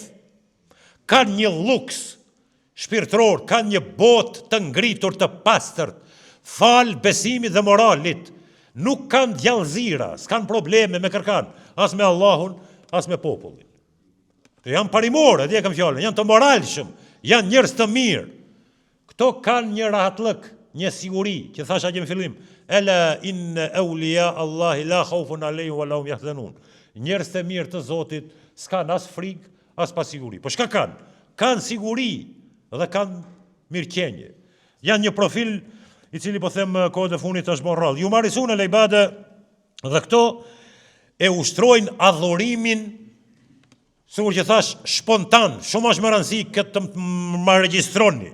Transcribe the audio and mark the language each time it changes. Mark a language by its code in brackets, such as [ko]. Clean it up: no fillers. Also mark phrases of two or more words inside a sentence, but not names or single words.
[sq] Kanë një luks shpirtëror, kanë një botë të ngritur të pastërt, fal besimit dhe moralit. Nuk kanë djallëzira, s'kanë probleme me kërkan, as me Allahun, as me popullin. Janë parimore, dhe kam fjallën, janë të moralshëm, janë njerëz të mirë. Këto kanë një rahatlëk, një siguri, që thasha që në fillim, [ar] ألا إن أولياء الله لا خوف عليهم ولا هم يحزنون. [sq] Njerëz të mirë të Zotit s'kan as frikë, as pa siguri. Po çka kanë? Kanë siguri dhe kanë mirëqenie. Janë një profil i cili po them kohët e fundit është bërë rrallë. Ju marisun e ibade dhe këto e ushtrojnë adhurimin, sikur që thash, spontan, shumë është më rëndësi këtë të më regjistroni.